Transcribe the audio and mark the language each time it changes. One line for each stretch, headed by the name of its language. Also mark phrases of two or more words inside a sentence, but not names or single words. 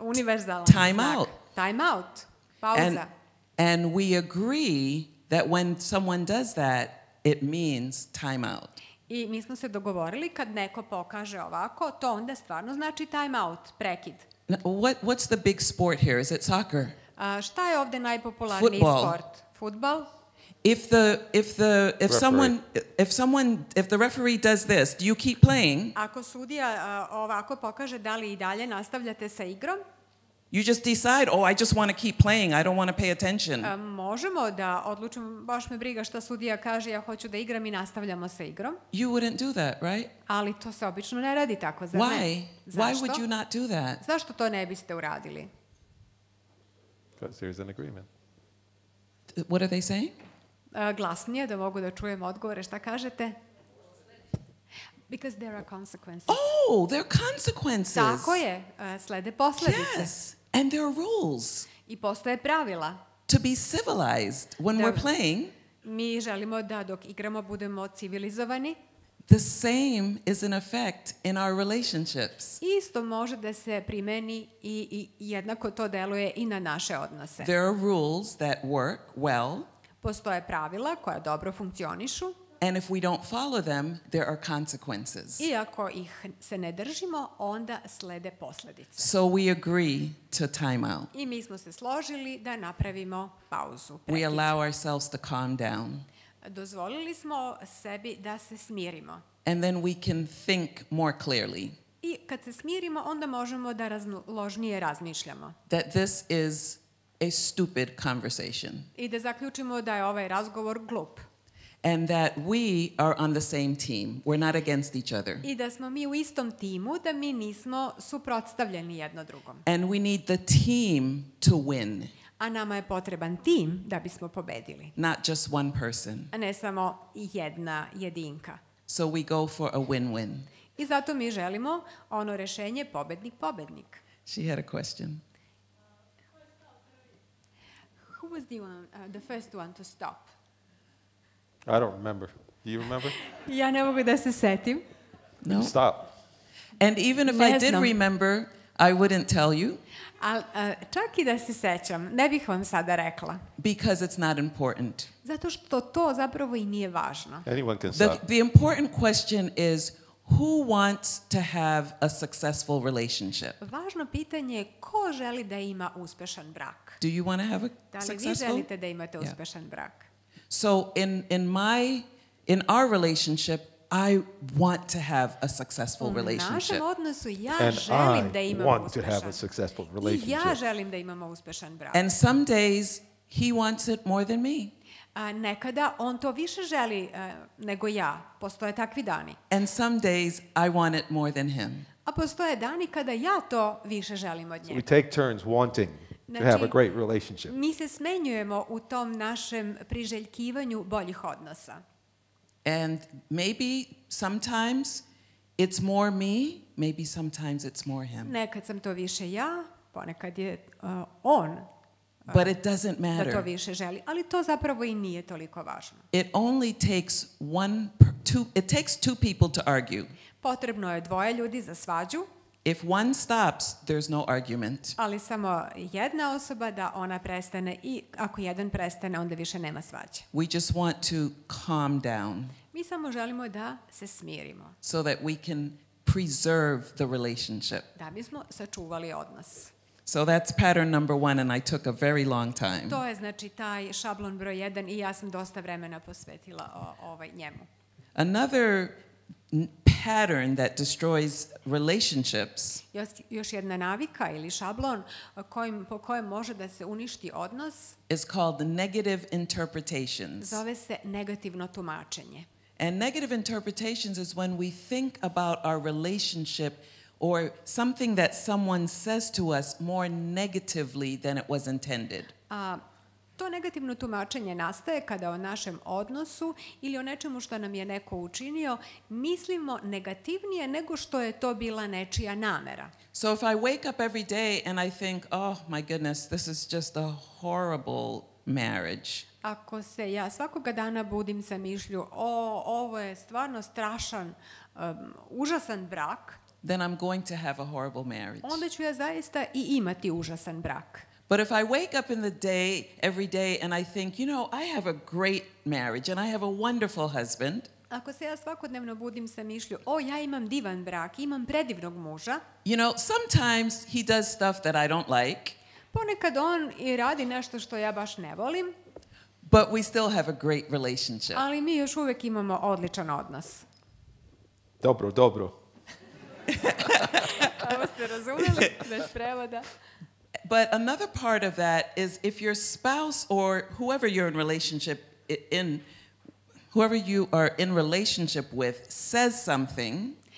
English: Time
Serbian: znak.
English: out. Time out. Pauza. And we agree that when someone does that, it means time out.
Serbian: I mi smo se dogovorili kad neko pokaže ovako, to onda stvarno znači
English: time out,
Serbian: prekid.
English: What's the big sport here? Is it soccer?
Serbian: Šta je ovde najpopularniji sport? Fudbal?
English: If the referee does this, do you keep playing?
Serbian: Ako sudija ovako pokaže, da li i dalje nastavljate sa igrom?
English: You just decide, oh, I just want to keep playing. I don't want to pay attention.
Serbian: Možemo da odlučimo, baš me briga šta sudija kaže, ja hoću da igram i nastavljamo sa igrom.
English: You wouldn't do that, right?
Serbian: Ali to se obično ne radi tako, zar ne?
English: Why? Why would you not do that?
Serbian: Zašto to ne biste uradili?
English: Because there's an agreement. What are they saying?
Serbian: Glasnije da mogu da čujem odgovore. Šta kažete?
English: Because there are consequences. Oh, there are consequences.
Serbian: Tako je, slede posledice.
English: Yes, and there are rules.
Serbian: I postoje pravila.
English: To be civilized when we're playing.
Serbian: Mi želimo da dok igramo budemo civilizovani.
English: The same is in effect in our relationships.
Serbian: Isto može da se primeni i jednako to deluje i na naše odnose.
English: There are rules that work well.
Serbian: Postoje pravila koja dobro funkcionišu.
English: And if we don't follow them, there are consequences.
Serbian: I ako ih se ne držimo, onda slede posledice.
English: So we agree to time out.
Serbian: I mi smo se složili da napravimo pauzu.
English: We allow ourselves to calm down.
Serbian: Dozvolili smo sebi da se smirimo.
English: And then we can think more clearly.
Serbian: I kad se smirimo, onda možemo da razložnije razmišljamo.
English: That this is a stupid conversation.
Serbian: I da zaključimo da je ovaj razgovor glup.
English: And that we are on the same team. We're not against each other.
Serbian: I da smo mi u istom timu, da mi nismo suprotstavljeni jedno drugom.
English: And we need the team to win.
Serbian: A nama je potreban tim da bismo pobedili.
English: Not just one person.
Serbian: A ne samo jedna jedinka.
English: So we go for a win-win.
Serbian: I zato mi želimo ono rešenje pobednik-pobednik.
English: She had a question. Who was the first one to stop? I don't remember. Do you remember?
Serbian: Ja ne mogu da se setim.
English: No. Stop. And even if I did remember, I wouldn't tell you.
Serbian: Čak i da se sećam, ne bih vam sada rekla.
English: Because it's not important.
Serbian: Zato što to zapravo i nije važno.
English: Anyone can stop. The important question is, who wants to have a successful relationship?
Serbian: Važno pitanje je ko želi da ima uspešan brak.
English: Do you want to have a
Serbian: Da li vi
English: successful?
Serbian: želite da imate uspešan brak?
English: So in our relationship, I want to have a successful
Serbian: U
English: relationship.
Serbian: našem odnosu ja
English: And
Serbian: želim da
English: I
Serbian: imamo
English: want to have a
Serbian: uspešan.
English: successful I relationship.
Serbian: ja želim da imamo uspešan brak.
English: And some days he wants it more than me.
Serbian: Nekada on to više želi nego ja. Postoje takvi dani.
English: And some days I want it more than him.
Serbian: A postoje dani kada ja to više želim od
English: So
Serbian: njega.
English: we take turns wanting to have a great relationship.
Serbian: Mi se smenjujemo u tom našem priželjkivanju boljih odnosa.
English: And maybe sometimes it's more me, maybe sometimes it's more him.
Serbian: Nekad sam to više ja, ponekad je on
English: But it doesn't
Serbian: da to
English: matter.
Serbian: više želi. Ali to zapravo i nije toliko važno.
English: It only takes it takes two people to argue.
Serbian: Potrebno je dvoje ljudi za svađu,
English: If one stops, there's no argument.
Serbian: ali samo jedna osoba da ona prestane i ako jedan prestane, onda više nema svađe.
English: We just want to calm down
Serbian: Mi samo želimo da se smirimo,
English: so that we can preserve the relationship.
Serbian: da bismo sačuvali odnos.
English: So that's pattern number 1, and I took a very long time.
Serbian: To je znači taj šablon broj 1 i ja sam dosta vremena posvetila njemu.
English: Another pattern that destroys relationships
Serbian: Još jedna navika ili šablon po kojem može da se uništi odnos
English: is called negative interpretations.
Serbian: zove se negativno tumačenje.
English: And negative interpretations is when we think about our relationship or something that someone says to us more negatively than it was intended.
Serbian: To negativno tumačenje nastaje kada o našem odnosu ili o nečemu što nam je neko učinio mislimo negativnije nego što je to bila nečija namera.
English: So if I wake up every day and I think, oh my goodness, this is just a horrible marriage.
Serbian: Ako se ja svakoga dana budim sa mišlju, ovo je stvarno strašan, užasan brak, Then I'm going to have a horrible marriage. onda ću ja zaista i imati užasan brak.
English: But if I wake up in the day, every day, and I think, you know, I have a great marriage and I have a wonderful husband.
Serbian: Ako se ja svakodnevno budim sa mišlju, ja imam divan brak, imam predivnog muža.
English: You know, sometimes he does stuff that I don't like.
Serbian: Ponekad on i radi nešto što ja baš ne volim.
English: But we still have a great relationship.
Serbian: Ali mi još uvijek imamo odličan odnos. Dobro, dobro. Ovo ste razumeli bez prevoda.
English: But another part of that is if your spouse or whoever you're in relationship whoever you are in relationship with says something.